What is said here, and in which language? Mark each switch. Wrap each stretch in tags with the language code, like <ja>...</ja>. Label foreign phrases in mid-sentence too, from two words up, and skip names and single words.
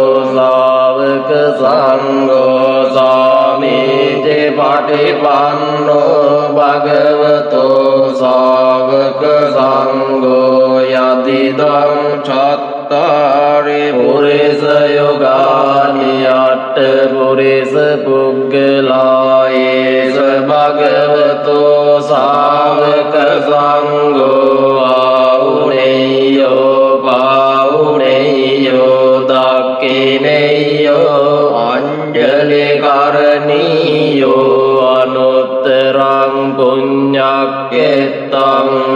<pi>ශ්‍රාවක සංඝෝ සාමීච පටිපන්නෝ භගවතෝ ශ්‍රාවක සංඝෝ යදිදං චත්තාරි පුරිස යෝගානි අට්ඨ පුරිස පුග්ගලා ඒස භගවතෝ ශ්‍රාවක සංඝෝ ආවුනේයෝ පාවුනේයෝ දක්ඛිනේයෝ අංජලි කරණීයෝ අනුත්තරං පුඤ්ඤක්ඛෙත්තං</pi>